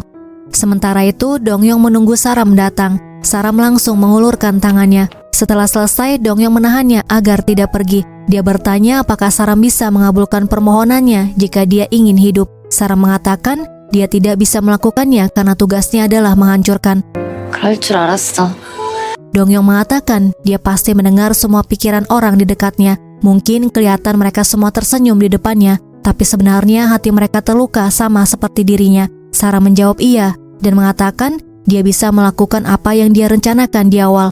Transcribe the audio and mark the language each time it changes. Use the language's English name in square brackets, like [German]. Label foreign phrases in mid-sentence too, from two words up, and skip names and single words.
[Indonesian] Sementara itu, Dongyong menunggu Saram datang. Saram langsung mengulurkan tangannya. Setelah selesai, Dongyong menahannya agar tidak pergi. Dia bertanya apakah Saram bisa mengabulkan permohonannya jika dia ingin hidup. Saram mengatakan dia tidak bisa melakukannya karena tugasnya adalah menghancurkan. [Korean] 그럴 줄 알았어. [Indonesian] Dongyong mengatakan dia pasti mendengar semua pikiran orang di dekatnya. Mungkin kelihatan mereka semua tersenyum di depannya, tapi sebenarnya hati mereka terluka sama seperti dirinya. Sarah menjawab iya dan mengatakan dia bisa melakukan apa yang dia rencanakan di awal.